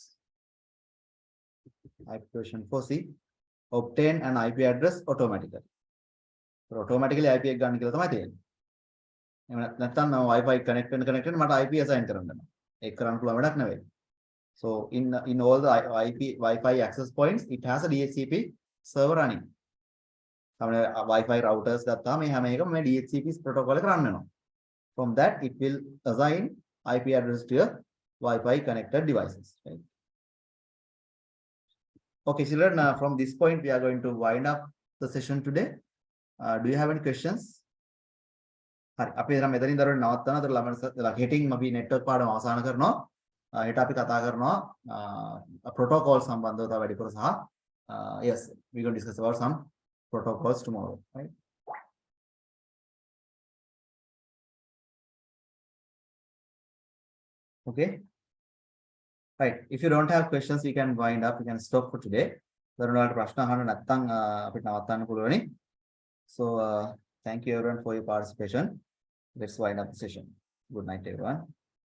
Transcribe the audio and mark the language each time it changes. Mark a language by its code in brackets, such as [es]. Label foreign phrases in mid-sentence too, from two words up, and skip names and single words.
[en] IP version 4C, obtain an IP address automatically. So automatically IP [si] එක ගන්න කියලා තමයි තියෙන්නේ. එහෙම නැත්නම් මම Wi-Fi connect වෙන මට IP assign කරන්න වෙනවා. ඒක කරන්න පුළුවන් වැඩක් නෙවෙයි. [en] So in all the IP Wi-Fi access points, it has a DHCP server running. [si] සමහර Wi-Fi routers ගත්තාම මේ හැම එකම මේ DHCP protocol එක run වෙනවා. [en] From that, it will assign IP address to your Wi-Fi connected devices. Right? Okay, children, from this point, we are going to wind up the session today. Do you have any questions? [si] හරි අපි දැන් මෙතනින් දරුවෝ නවත්තනවා. අතර ළමයි හෙටින් අපි network පාඩම අවසන් කරනවා. හෙට අපි කතා කරනවා protocol සම්බන්ධව තව වැඩිපුර සහ [en] yes, we going to discuss about some protocols tomorrow, right? Okay. Right. If you don't have questions, we can wind up. We can stop for today. [si] දරුවන්ට ප්‍රශ්න අහන්න නැත්නම් අපිට නවත්තන්න පුළුවනි. [en] So thank you everyone for your participation. Let's wind up the session. Good night, everyone.